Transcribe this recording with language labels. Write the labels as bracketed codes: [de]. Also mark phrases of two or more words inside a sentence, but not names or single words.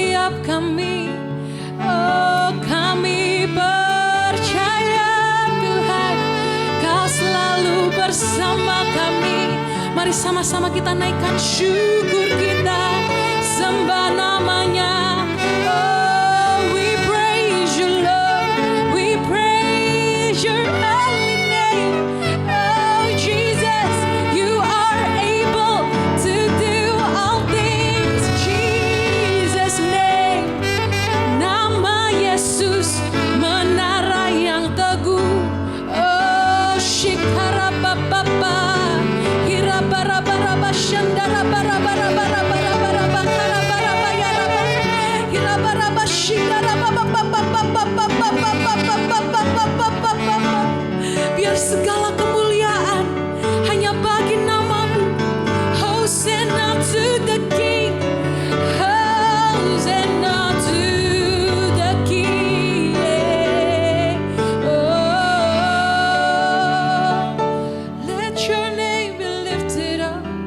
[id] setiap kami. Oh, kami percaya Tuhan, Kau selalu bersama kami. Mari sama-sama kita naikkan syukur kita, sembah namanya. [en] Oh, we praise you Lord, we praise your holy name. Oh Jesus, you are able to do all things. Jesus name, [id] nama Yesus, menara yang teguh. Oh, shikara baba, hira bara bara bashandara bara bara bara bara bara bakara bara bayara hira bara bashindara baba baba baba baba baba baba baba. Biar segala kemuliaan hanya bagi namamu. [en] Hosanna to the King, Hosanna to the King. Oh, let your name be lifted up.